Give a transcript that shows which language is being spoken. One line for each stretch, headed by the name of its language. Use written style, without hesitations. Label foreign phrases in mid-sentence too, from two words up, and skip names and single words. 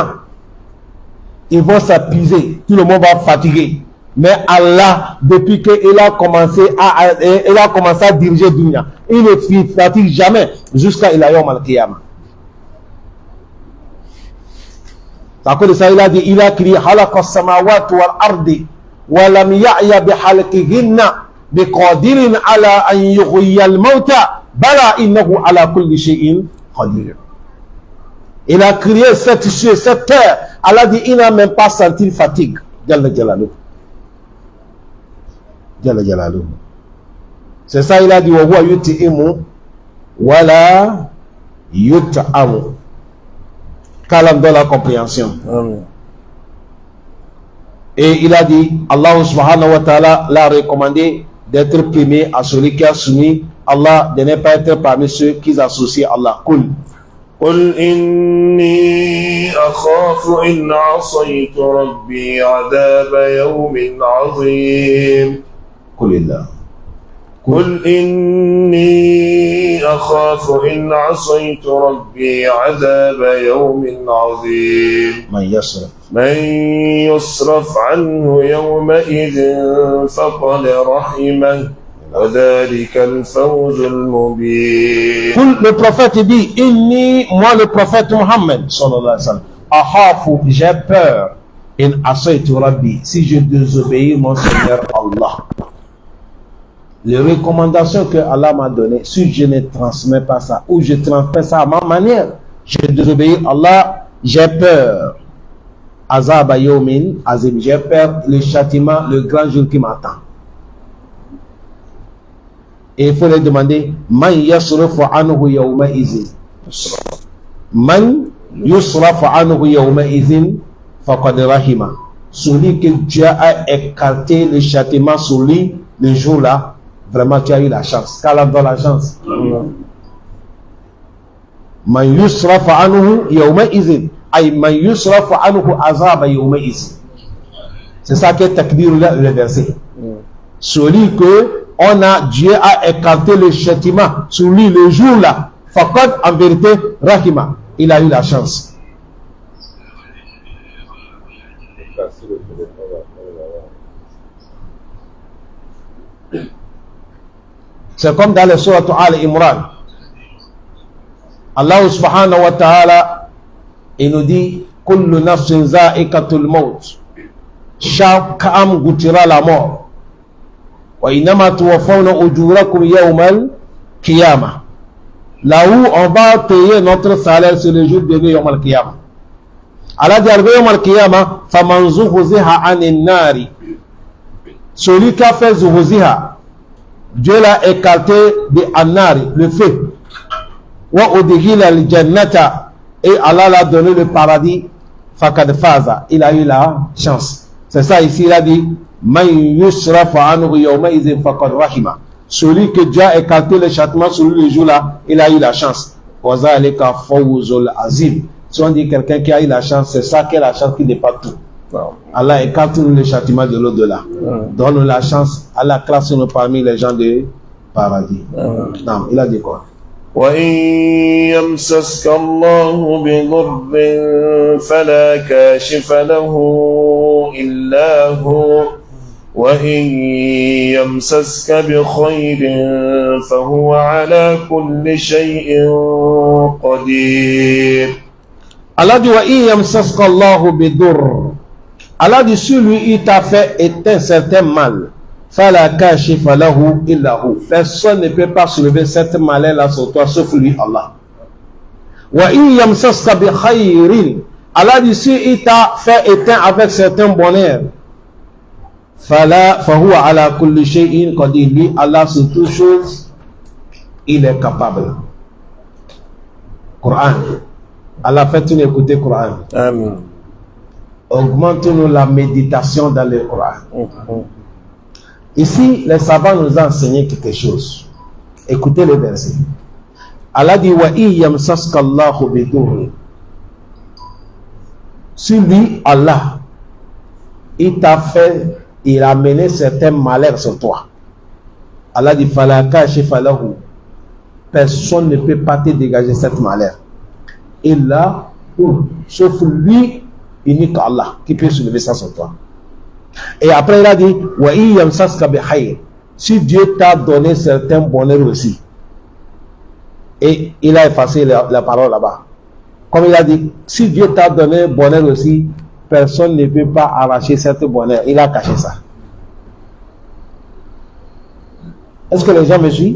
French: Ils vont s'épuiser, tout le monde va fatiguer. Mais Allah, depuis qu'il a commencé à diriger Dunya, il ne fatigue jamais jusqu'à
Arabic: إلى يوم القيامة.
French: À cause de ça, il a dit, il a crié,
Arabic: خلق السماوات والأرض ولم يعي بخلقهن. بقادر على أن يحيي الموتى بلى إنه على كل شيء قدير.
French: Il a créé cette terre. Allah dit, il n'a même pas senti fatigue.
Arabic: جل جلاله جل جلاله.
French: C'est ça, il a dit,
Arabic: وهو يطعم ولا يطعم.
French: Calme dans la compréhension. Amen. Et il a dit,
Arabic: الله سبحانه وتعالى
French: l'a recommandé d'être primé à celui qui a soumis Allah, de ne pas être parmi ceux qui associent Allah.
Arabic: Kul. قل إني أخاف إن عصيت ربي عذاب يوم عظيم. قل الله. قل إني أخاف إن عصيت ربي عذاب يوم عظيم. من يصرف عنه يومئذ فقد رحمه وذلك الفوز المبين.
French: Le prophète dit, inni, moi le prophète Muhammad
Arabic: صلى الله عليه وسلم,
French: ahafu, j'ai peur,
Arabic: إن عصيت ربي,
French: si je désobéis mon Seigneur Allah. Les recommandations que Allah m'a données, si je ne transmets pas ça, ou je transmets ça à ma manière, je désobéis à Allah, j'ai peur.
Arabic: عذاب يوم عظيم,
French: j'ai peur le châtiment, le grand jour qui m'attend. Et il faut leur demander,
Arabic: من يصرف عنه يومئذ. من يصرف عنه يومئذ فقد رحمه.
French: Celui que Dieu a écarté le châtiment sur lui le jour-là, vraiment tu as eu la chance. Qu'Allah donne la chance.
Arabic: من يصرف عنه يومئذ. أي من يصرف عنه عذاب يومئذ.
French: C'est ça que takbir le verset. Celui que Dieu a écarté le châtiment sur lui le jour-là. Faqad, en vérité, rahima. Il a eu la chance. C'est comme dans le sourate Al-Imran.
Arabic: الله سبحانه وتعالى,
French: il nous dit
Arabic: كل نفس ذائقة الموت.
French: Chaque âme goûtera la mort.
Arabic: وإنما توفون أجوركم يوم القيامة.
French: Là où on va payer notre salaire sur le jour de
Arabic: يوم القيامة. Allah dit يوم القيامة فمن زحزح عن النار.
French: Celui qui a fait zuhziha, Dieu l'a écarté de An-Nari, le feu.
Arabic: وأدخل الجنة,
French: et Allah l'a donné le paradis.
Arabic: فقد فاز,
French: il a eu la chance. C'est ça ici, il a dit
Arabic: من يصرف عنه يومئذ فقد رحمه.
French: Celui que Dieu a écarté le châtiment sur lui le jour-là, il a eu la chance.
Arabic: وذلك الفوز العظيم.
French: Si on dit quelqu'un qui a eu la chance, c'est ça qui est la chance qui dépasse tout. Allah écarte le châtiment de l'au-delà. Donne-nous la chance. Allah classe-nous parmi les gens du paradis. Non, il a dit quoi?
Arabic: وإن يمسسك الله بضر فلا كاشف له إلا هو وإن يمسسك بخير فهو على كل شيء قدير. Allah dit وإن يمسسك الله بضر.
French: Allah dit sur lui il t'a fait un certain mal.
Arabic: فلا كاشف له إلا هو.
French: Personne ne peut pas soulever cette malheur là sur toi sauf lui, Allah.
Arabic: وإن يمسسك بخير.
French: Allah dit si il t'a fait éteindre avec certains bonheurs.
Arabic: فهو على كل شيء قدير.
French: Lui, Allah sur toutes choses, il est capable. Coran. Allah fait-nous écouter le Coran. Amen. Augmente-nous la méditation dans le Coran. Ici, les savants nous ont enseigné quelque chose. Écoutez le verset. Allah dit
Arabic: ويمسسك الله بضر.
French: Sur lui, Allah, il t'a fait, il a mené certains malheurs sur toi.
Arabic: Allah dit فلا كاشف له.
French: Personne ne peut pas te dégager cette malheur. Illa sauf lui, unique Allah, qui peut soulever ça sur toi. Et après il a dit
Arabic: ويمسسك بخير.
French: Si Dieu t'a donné certains bonheurs aussi, et il a effacé la parole là-bas, comme il a dit si Dieu t'a donné bonheur aussi, personne ne peut pas arracher cette bonheur. Il a caché ça. Est-ce que les gens me suivent?